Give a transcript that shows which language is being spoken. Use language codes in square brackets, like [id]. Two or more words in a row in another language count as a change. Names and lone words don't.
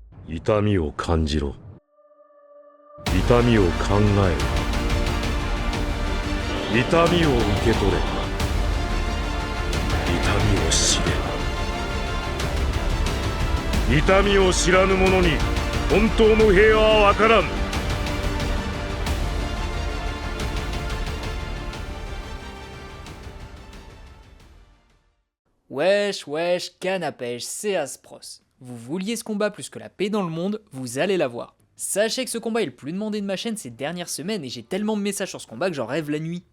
[ja] 痛みを感じろ。痛みを考えろ。痛みを受け取れ。痛みを知れ。痛みを知らぬ者に本当の平和は分からん。 [fr] Wesh, wesh, canne à pêche, c'est Aspros. Vous vouliez ce combat plus que la paix dans le monde, vous allez l'avoir. Sachez que ce combat est le plus demandé de ma chaîne ces dernières semaines et j'ai tellement de messages sur ce combat que j'en rêve la nuit.